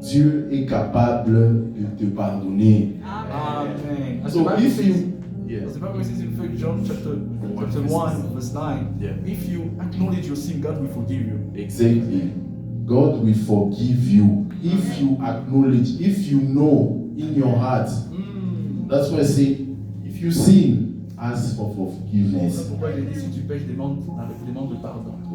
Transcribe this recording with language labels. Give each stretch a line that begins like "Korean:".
French: Dieu est capable de te pardonner. Amen.
English: So if you The Bible says in 1 John chapter 1 verse 9, Yeah. if you acknowledge your sin, God will forgive you. Exactly. God will forgive you if you acknowledge, if you know in your heart. That's why I say, if you sin, ask for
French: C'est
English: forgiveness.
French: pourquoi il dit si tu pêches, demande le pardon.